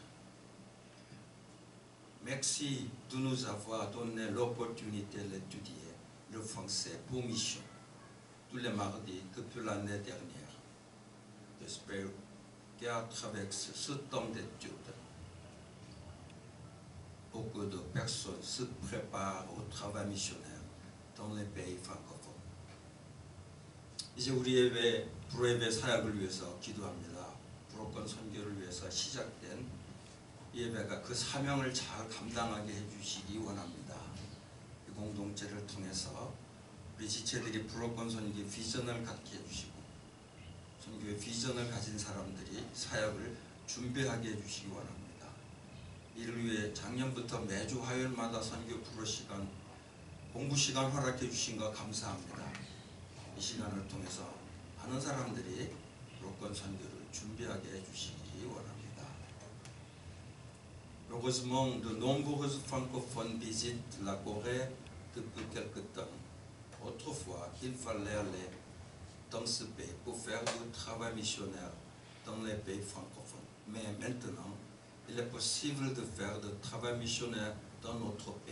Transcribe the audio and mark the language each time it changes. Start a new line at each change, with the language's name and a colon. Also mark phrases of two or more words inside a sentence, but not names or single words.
French: Merci de nous avoir donné l'opportunité d'étudier le français pour mission tous les mardis depuis l'année dernière. J'espère qu'à travers ce temps d'études, beaucoup de personnes se préparent au travail missionnaire dans les pays francophones.
Korean: 이제 우리 예배, 불예배 사역을 위해서 기도합니다. 불어권 선교를 위해서 시작된 예배가 그 사명을 잘 감당하게 해주시기 원합니다. 이 공동체를 통해서 우리 지체들이 불어권 선교 비전을 갖게 해주시고 선교의 비전을 가진 사람들이 사역을 준비하게 해주시기 원합니다. 이를 위해 작년부터 매주 화요일마다 선교 불어 시간, 공부 시간 허락해 주신 거 감사합니다. 이 시간을 통해서 많은 사람들이 불어권 선교를 준비하게 해주시기 원합니다.
French: Heureusement, de nombreux francophones visitent la Corée depuis quelque temps. Autrefois, il fallait aller dans ce pays pour faire du travail missionnaire dans les pays francophones. Mais maintenant, il est possible de faire du travail missionnaire dans notre pays.